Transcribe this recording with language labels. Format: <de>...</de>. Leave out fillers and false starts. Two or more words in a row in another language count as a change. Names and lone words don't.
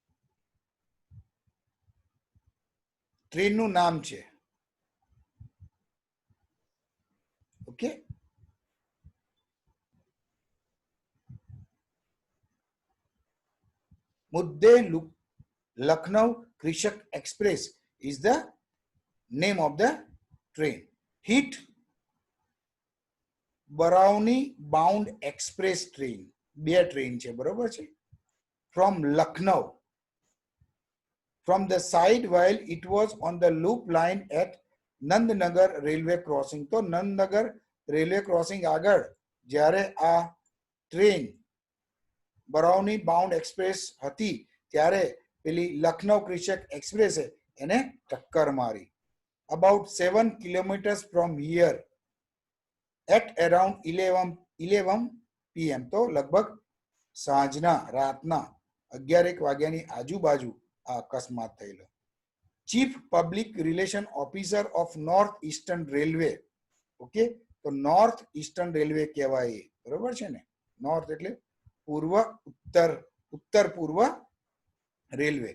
<gu>ટ્રેનનું નામ છે.</gu> <en>ઓકે, મુદ્દે લખનઉ કૃષક એક્સપ્રેસ is the name of the train. Hit Barauni bound express train.</en> <gu>બે ટ્રેન છે, બરોબર છે.</gu> <en>from Lucknow from the side while it was on the loop line at Nandnagar railway crossing.</en> <gu>તો નંદનગર રેલવે ક્રોસિંગ આગળ જ્યારે આ ટ્રેન બરૌની બાઉન્ડ એક્સપ્રેસ હતી ત્યારે પેલી લખનઉ કૃષક એક્સપ્રેસે એને ટક્કર મારી.</gu> <en>About 7 kilometers from here at around 11 PM.</en> <gu>તો લગભગ સાંજના રાતના 11 વાગ્યાની આજુબાજુ આ અકસ્માત થયેલો.</gu> <en>Chief Public Relation Officer of North Eastern Railway.</en> <gu>ઓકે, તો નોર્થ ઈસ્ટર્ન રેલવે કહેવાય, બરોબર છે ને. નોર્થ એટલે પૂર્વ ઉત્તર પૂર્વ રેલવે.</gu>